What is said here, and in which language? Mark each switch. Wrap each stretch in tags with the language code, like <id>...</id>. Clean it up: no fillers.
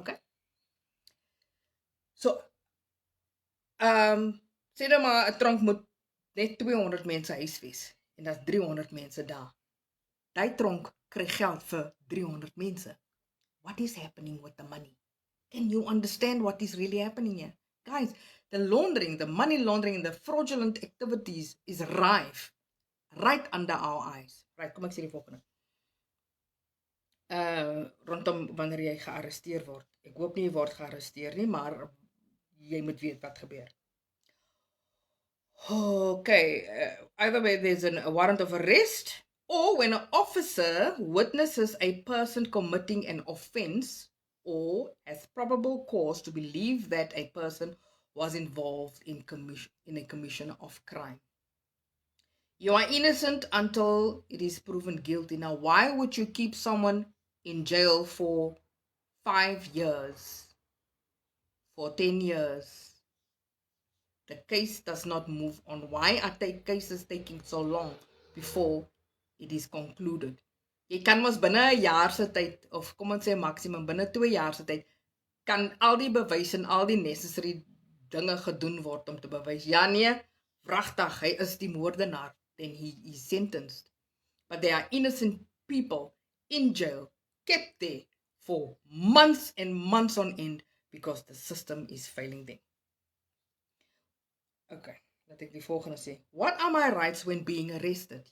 <af>Okay? So, sê nou maar 'n tronk moet net 200 mense huisves en daar's 300 mense daar. Daai tronk kry geld vir 300 mense.</af> <en>What is happening with the money? Can you understand what is really happening here? Guys, the laundering, the money laundering, the fraudulent activities is rife right under our eyes.</en> <af>Right, kom ek sê die volgende. Rondom wanneer jy gearresteer word. Ek hoop nie jy word gearresteer nie, maar jy moet weet wat gebeur.</af> <en>Okay, either way there's a warrant of arrest, or when an officer witnesses a person committing an offense or has probable cause to believe that a person was involved in a commission of crime. You are innocent until it is proven guilty. Now, why would you keep someone in jail for 5 years, for 10 years? The case does not move on. Why are cases taking so long before it is concluded?</en> <af>Jy kan mos binne 'n jaar se tyd,</af> <en>of kom ons sê maksimum binne 2 jaar se tyd,</en> <af>kan al die bewys en al die necessary dinge gedoen word om te bewys. Ja nee, wragtig, hy is die moordenaar,</af> <en>then he is sentenced. But there are innocent people in jail, kept there for months and months on end because the system is failing them. Okay,</en> <af>laat ek die volgende sê.</af> <en>What are my rights when being arrested?</en>